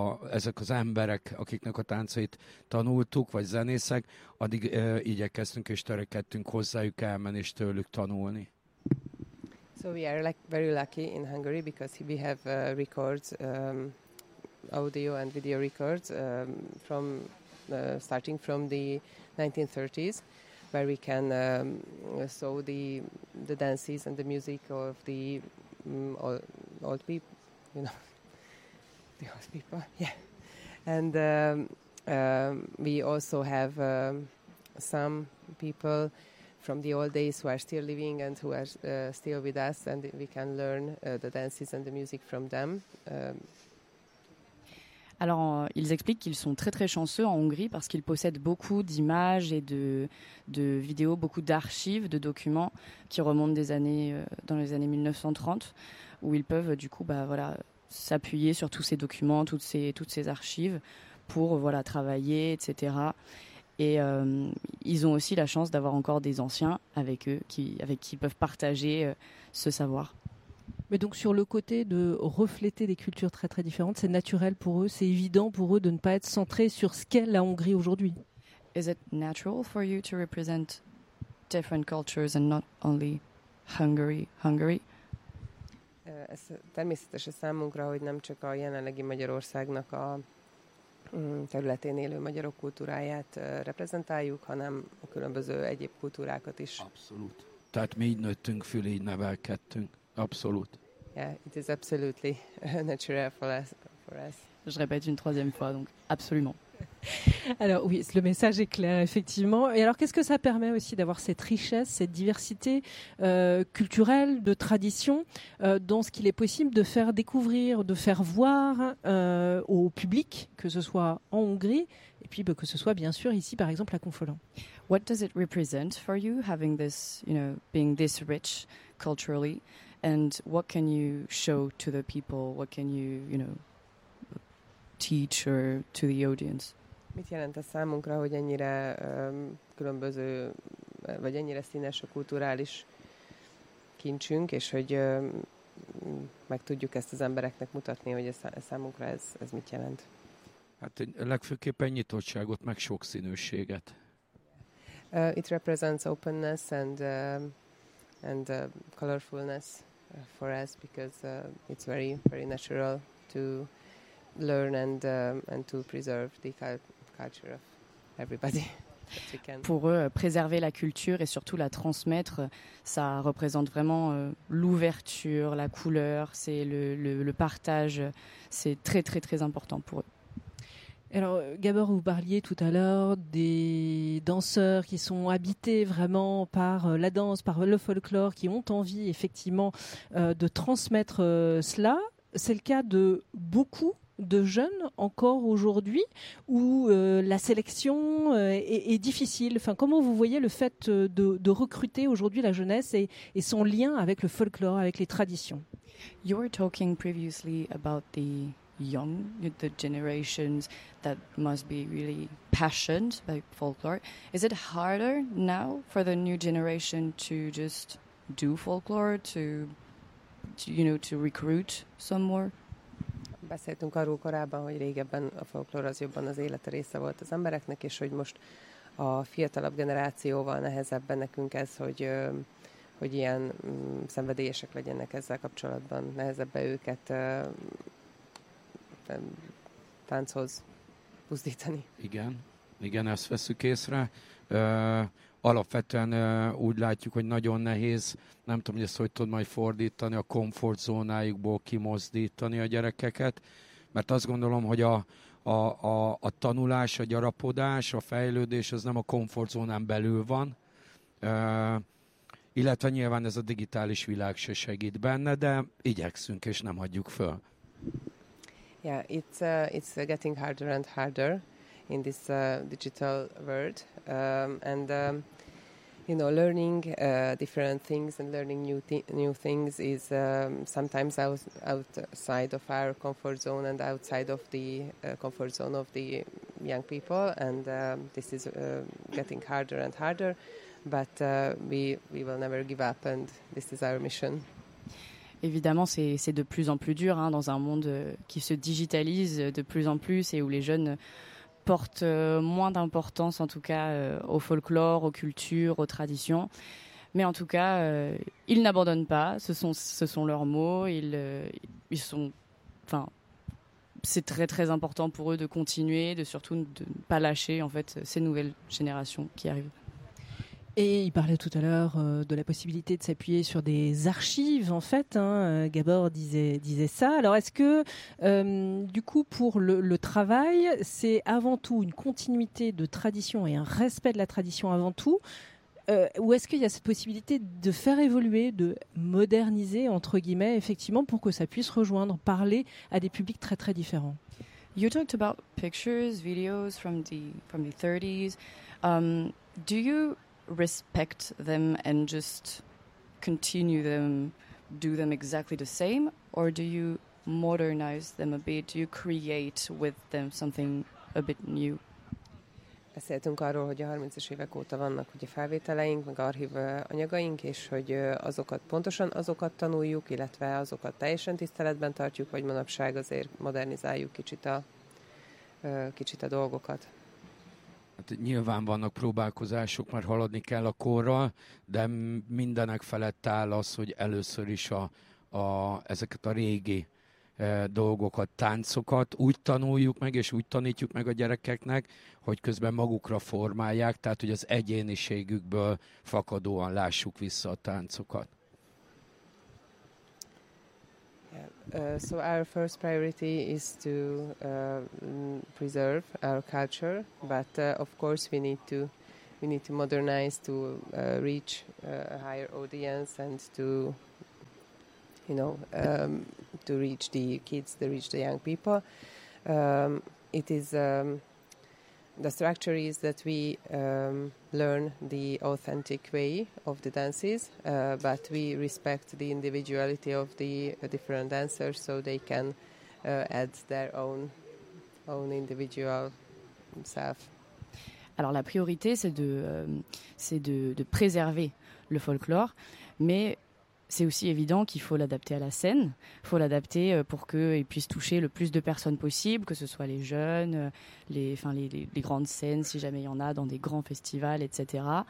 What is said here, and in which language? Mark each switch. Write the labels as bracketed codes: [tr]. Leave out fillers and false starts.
[hu] ezek az emberek, akiknek a táncait tanultuk, vagy zenészek, addig igyekeztünk és törekedtünk hozzájuk elmenni és tőlük tanulni. [en] So we are like very lucky in Hungary, because we have records, audio and video records from starting from the 1930s, where we can show the dances and the music of the old people, you know, the old people, yeah. And we also have some people from the old days who are still living and who are still with us, and we can learn the dances and the music from them. [fr] Alors, ils expliquent qu'ils sont très très chanceux en Hongrie parce qu'ils possèdent beaucoup d'images et de vidéos, beaucoup d'archives, de documents qui remontent des années dans les années 1930, où ils peuvent du coup, s'appuyer sur tous ces documents, toutes ces archives pour travailler, etc. Et ils ont aussi la chance d'avoir encore des anciens avec eux, avec qui ils peuvent partager ce savoir. Mais donc sur le côté de refléter des cultures très très différentes, c'est naturel pour eux, c'est évident pour eux de ne pas être centré sur ce qu'est la Hongrie aujourd'hui. [en] Is it natural for you to represent different cultures and not only Hungary? [hu] Ez természetes a számunkra, hogy nem csak a jelenlegi Magyarországnak a területén élő magyarok kultúráját reprezentáljuk, hanem a különböző egyéb kultúrákat is. Abszolút. Tehát mi így nőttünk fül, így nevelkedtünk. [en] Absolut. Yeah, it is absolutely natural for us. [fr] Je répète une troisième fois, donc absolument. Alors oui, le message est clair, effectivement. Et alors, qu'est-ce que ça permet aussi d'avoir cette richesse, cette diversité culturelle, de tradition, dans ce qu'il est possible de faire découvrir, de faire voir au public, que ce soit en Hongrie, et puis que ce soit bien sûr ici, par exemple, à Confolens. [en] What does it represent for you, having this, you know, being this rich culturally? And what can you show to the people? What can you, you know, teach or to the audience? [hu] Mit jelent a számunkra, hogy ennyire különböző, vagy ennyire színes a kulturális kincsünk, és hogy meg tudjuk ezt az embereknek mutatni, hogy ez számunkra mit jelent? Hát legfőképpen nyitottságot, meg sok színűséget. [en] It represents openness and colorfulness for us, because it's very very natural to learn and to preserve the culture of everybody. [fr] Pour eux, préserver la culture et surtout la transmettre, ça représente vraiment l'ouverture, la couleur, c'est le partage, c'est très très très important pour eux. Alors, Gabor, vous parliez tout à l'heure des danseurs qui sont habités vraiment par la danse, par le folklore, qui ont envie effectivement de transmettre cela. C'est le cas de beaucoup de jeunes encore aujourd'hui, où la sélection est difficile. Enfin, comment vous voyez le fait de recruter aujourd'hui la jeunesse et son lien avec le folklore, avec les traditions? [en] You were talking previously about the generations that must be really passionate by folklore. Is it harder now for the new generation to just do folklore, to to, you know, to recruit some more? [hu] Beszéltünk arról korábban, hogy régebben a folklór az jobban az élet része volt az embereknek, és hogy most a fiatalabb generációval nehezebben nekünk ez, hogy, hogy ilyen szenvedélyesek legyenek ezzel kapcsolatban, nehezebben őket tánchoz buzdítani. Igen, igen, ezt veszük észre. Alapvetően úgy látjuk, hogy nagyon nehéz, nem tudom, hogy ezt hogy tudod majd fordítani, a komfortzónájukból kimozdítani a gyerekeket, mert azt gondolom, hogy a tanulás, a gyarapodás, a fejlődés az nem a komfortzónán belül van, illetve nyilván ez a digitális világ se segít benne, de igyekszünk és nem hagyjuk föl. [en] Yeah, it's getting harder and harder in this digital world, and you know, learning different things and learning new things is sometimes outside of our comfort zone and outside of the comfort zone of the young people, and this is getting harder and harder, but we will never give up, and this is our mission. [fr] Évidemment, c'est de plus en plus dur, hein, dans un monde qui se digitalise de plus en plus et où les jeunes portent moins d'importance, en tout cas, au folklore, aux cultures, aux traditions. Mais en tout cas, ils n'abandonnent pas. Ce sont leurs mots. Ils sont, enfin, c'est très très important pour eux de continuer, de surtout de ne pas lâcher en fait ces nouvelles générations qui arrivent. Et il parlait tout à l'heure de la possibilité de s'appuyer sur des archives, en fait. Hein, Gabor disait ça. Alors, est-ce que, du coup, pour le travail, c'est avant tout une continuité de tradition et un respect de la tradition avant tout, ou est-ce qu'il y a cette possibilité de faire évoluer, de moderniser, entre guillemets, effectivement, pour que ça puisse rejoindre, parler à des publics très, très différents? [en] You talked about pictures, videos from the 30s. Do you respect them and just continue them, do them exactly the same, or do you modernize them a bit, do you create with them something a bit new? [hu] Beszéltünk arról, hogy a 30-es évek óta vannak ugye felvételeink, meg archív anyagaink, és hogy azokat pontosan azokat tanuljuk, illetve azokat teljesen tiszteletben tartjuk, vagy manapság azért modernizáljuk kicsit a dolgokat. Hát nyilván vannak próbálkozások, mert haladni kell a korral, de mindenek felett áll az, hogy először is ezeket a régi dolgokat, táncokat úgy tanuljuk meg, és úgy tanítjuk meg a gyerekeknek, hogy közben magukra formálják, tehát hogy az egyéniségükből fakadóan lássuk vissza a táncokat. [en] So our first priority is to preserve our culture, but of course we need to modernize to reach a higher audience and to, you know, to reach the kids, to reach the young people. It is the structure is that we learn the authentic way of the dances, but we respect the individuality of the different dancers, so they can add their own individual self. [fr] Alors la priorité c'est de préserver le folklore, mais c'est aussi évident qu'il faut l'adapter à la scène. Il faut l'adapter pour qu'il puisse toucher le plus de personnes possible, que ce soit les jeunes, les grandes scènes, si jamais il y en a, dans des grands festivals, etc.